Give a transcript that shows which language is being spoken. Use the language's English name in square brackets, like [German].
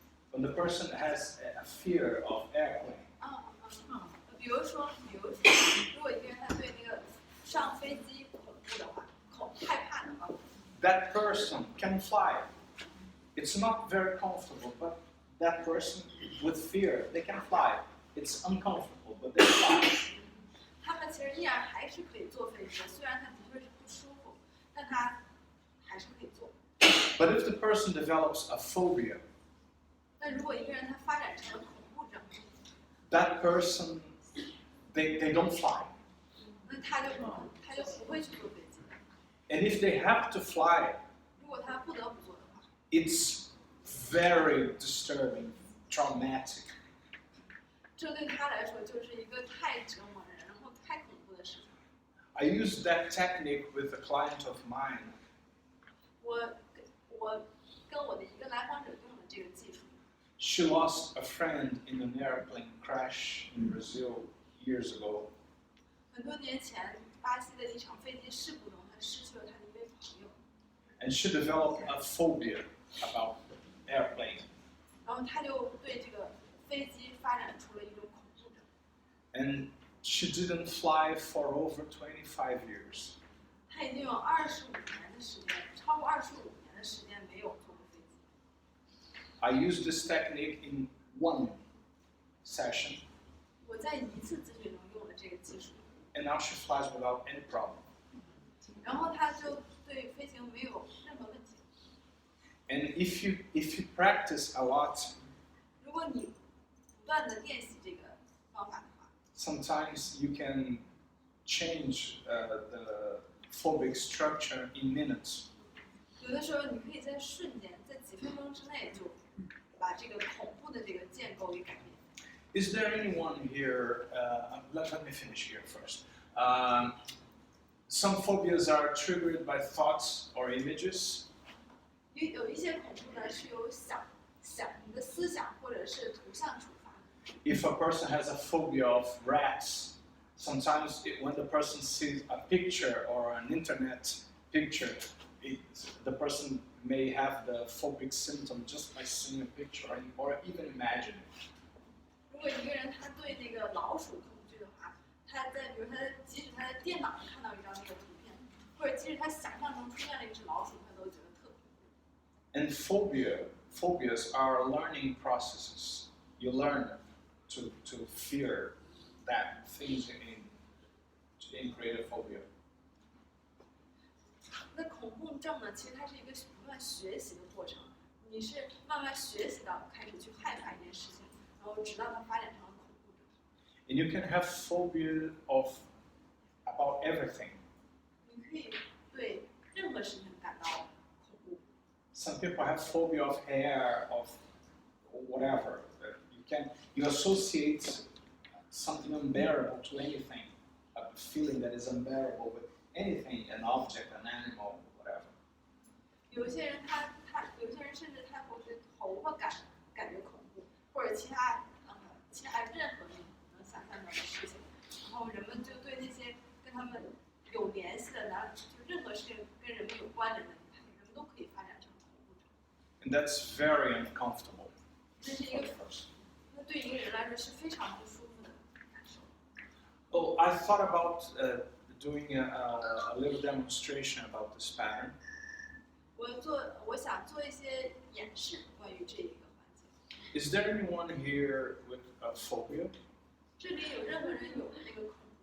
[English] When the person has a fear of airplane. [Chinese] 比如说，如果一个人他对那个上飞机恐怖的话，害怕的话 [English] That person can fly. It's not very comfortable, but that person with fear, they can fly. It's uncomfortable, but they fly. [Chinese] 他们其实依然还是可以坐飞机的，虽然他的确是不舒服，但他还是可以坐。 [English] But if the person develops a phobia, [Chinese] 那如果一个人他发展成了恐怖症， [English] that person, they don't fly. [Chinese] 那他就不会去坐飞机的。 [English] And if they have to fly, [Chinese] 如果他不得不做的话， [English] it's very disturbing, traumatic. [Chinese] 这对他来说就是一个太折磨人，然后太恐怖的事情。 [English] I used that technique with a client of mine. [Chinese] 我跟我的一个来访者用了这个技术。 [English] She lost a friend in an airplane crash in Brazil years ago. [Chinese] 很多年前，巴西的一场飞机事故中，他失去了他的一位朋友。 [English] And she developed a phobia about airplane. [Chinese] 然后他就对这个飞机发展出了一种恐怖症。 [English] And she didn't fly for over 25 years. [Chinese] 他已经有25年的时间，超过25年的时间没有坐过飞机。 [English] I used this technique in one session. [Chinese] 我在一次咨询中用了这个技术。 [English] And now she flies without any problem. [Chinese] 然后他就对飞行没有任何问题。 [English] And if you practice a lot, [Chinese] 如果你不断的练习这个方法的话 [English] sometimes you can change the phobic structure in minutes. [Chinese] 有的时候你可以在瞬间，在几分钟之内就把这个恐怖的这个建构给改变。 [English] Is there anyone here? Let me finish here first. Some phobias are triggered by thoughts or images. [Chinese] 有一些恐怖呢是由你的思想或者是图像触发的。 [English] If a person has a phobia of rats, sometimes when the person sees a picture or an internet picture, the person may have the phobic symptom just by seeing a picture or even imagining it. [Chinese] 如果一个人他对那个老鼠恐惧的话，他在比如即使他在电脑上看到一张那个图片，或者即使他想象中出现了一只老鼠，他都觉得特恐怖。 [English] And phobias are learning processes. You learn to fear that things in create a phobia. [Chinese] 那恐怖症呢，其实它是一个不断学习的过程，你是慢慢学习到开始去害怕一件事情，然后直到它发展成了恐怖症。 [English] And you can have phobia about everything. [Chinese] 你可以对任何事情感到恐怖。 [English] Some people have phobia of hair, of whatever. You associate something unbearable to anything, a feeling that is unbearable with anything, an object, an animal, whatever. [Chinese] 有些人甚至他会对头发感觉恐怖，或者其他任何你能想象到的事情，然后人们就对那些跟他们有有联系的，就任何事情跟人们有关联的，人们都可以发展成恐怖症。 [English] And that's very uncomfortable. [Chinese] 这是一个，那对一个人来说是非常不舒服的感受。 [English] Oh, I thought about doing a little demonstration about this pattern. [Chinese] 我想做一些演示关于这一个环节。 [English] Is there anyone here with a phobia? [Chinese] 这里有任何人有这个恐怖？